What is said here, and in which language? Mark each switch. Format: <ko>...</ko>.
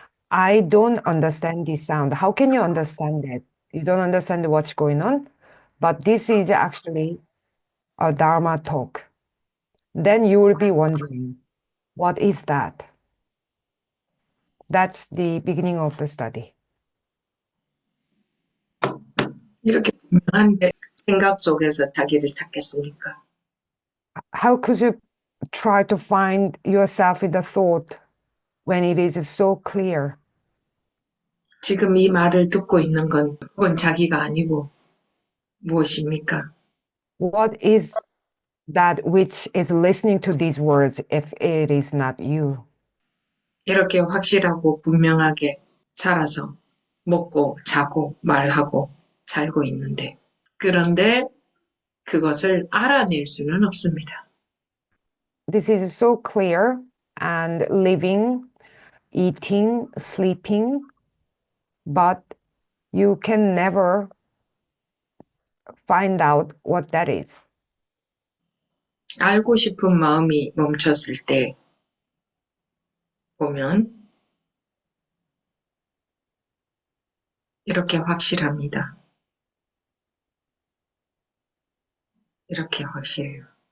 <en>I don't understand this sound. How can you understand it? You don't understand what's going on, but this is actually a Dharma talk. Then you will be wondering, what is that? That's the beginning of the study.</en> <ko>이렇게 분명한 생각 속에서 자기를 찾겠습니까?</ko> <en>How could you try to find yourself in the thought when it is so clear?</en> <ko>지금 이 말을 듣고 있는 건 그건 자기가 아니고 무엇입니까?</ko> <en>What is that which is listening to these words if it is not you?</en> <ko>이렇게 확실하고 분명하게 살아서 먹고 자고 말하고 살고 있는데 그런데 그것을 알아낼 수는 없습니다.</ko> <en>This is so clear and living, eating, sleeping, but you can never find out what that is.</en> <ko>알고 싶은 마음이 멈췄을 때 보면 이렇게 확실합니다. 이렇게 확실해요.</ko>